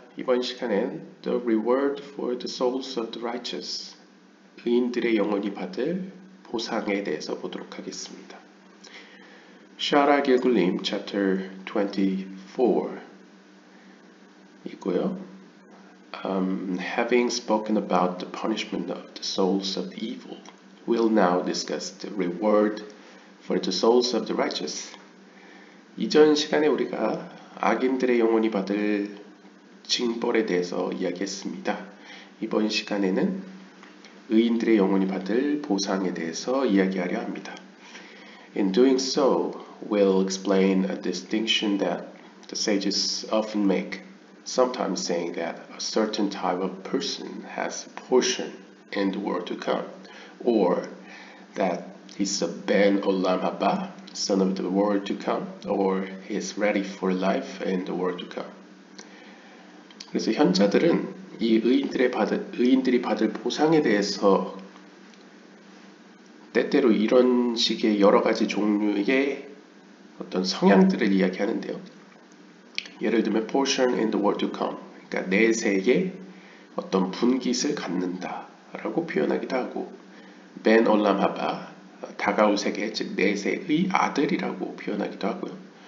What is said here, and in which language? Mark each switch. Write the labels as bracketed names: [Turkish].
[Korean] 이번 시간엔 [English] The Reward for the Souls of the Righteous, [Korean] 의인들의 영혼이 받을 보상에 대해서 보도록 하겠습니다. 샤라 길굴림 chapter 24 이고요. [English] Having spoken about the punishment of the souls of the evil, we'll now discuss the reward for the souls of the righteous. [Korean] 이전 시간에 우리가 악인들의 영혼이 받을 징벌에 대해서 이야기했습니다. 이번 시간에는 의인들의 영혼이 받을 보상에 대해서 이야기하려 합니다. [English] In doing so, we'll explain a distinction that the sages often make, sometimes saying that a certain type of person has a portion in the world to come, or that he's a Ben Olam Haba, son of the world to come, or is ready for life in the world to come. [Korean] 그래서 현자들은 이 의인들이 받을 보상에 대해서 때때로 이런 식의 여러 가지 종류의 어떤 성향들을 이야기하는데요. 예를 들면 [English] portion in the world to come, [Korean] 그러니까 내세에 어떤 분깃을 갖는다라고 표현하기도 하고, Ben Olam Haba, 다가올 세계, 즉 내세의 아들이라고 표현하기도 하고요.